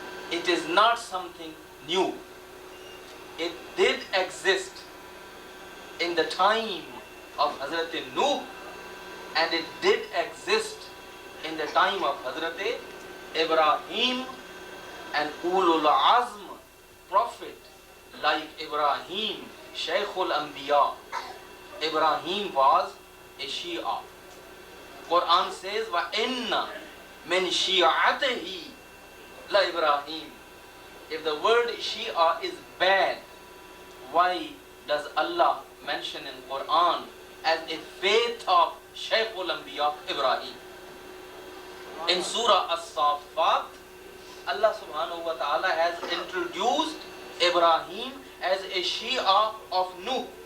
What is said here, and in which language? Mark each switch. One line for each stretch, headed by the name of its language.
English: It is not something new. It did exist in the time of Hazrat Nuh, and it did exist in the time of Hazrat Ibrahim, and Ulul Azm prophet like Ibrahim, Shaykhul Anbiya. Ibrahim was a Shia.
Arabic: Quran says, وَإِنَّ مِن شِيَعَتِهِ لَإِبْرَاهِيم.
English: If the word Shia is bad, why does Allah mention in Quran as a faith of Shaykhul Anbiya Ibrahim? In Surah As-Saffat, Allah subhanahu wa ta'ala has introduced Ibrahim as a Shia of Nuh.